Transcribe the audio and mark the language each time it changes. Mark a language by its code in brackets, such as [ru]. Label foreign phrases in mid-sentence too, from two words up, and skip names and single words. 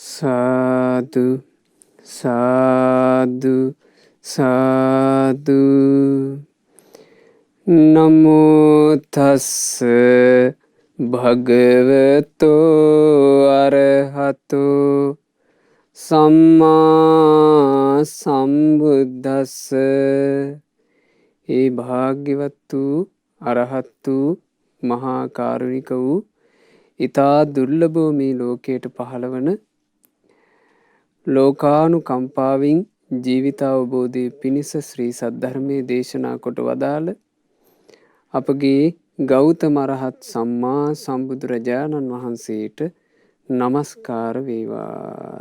[pi] සාදු සාදු සාදු නමෝ තස්ස භගවතෝ අරහතෝ සම්මා සම්බුද්දස්ස. [si] ඒ භාග්‍යවත් වූ අරහත් වූ මහා කාරුණික වූ ඉතා දුර්ලභව මේ ලෝකයට පහළවන ලෝකානුකම්පාවෙන් ජීවිතාවබෝධය පිණිස ශ්‍රී සද්ධර්මය දේශනා කොට වදාළ අපගේ ගෞතම අරහත් සම්මා සම්බුදුරජාණන් වහන්සේට නමස්කාර වේවා.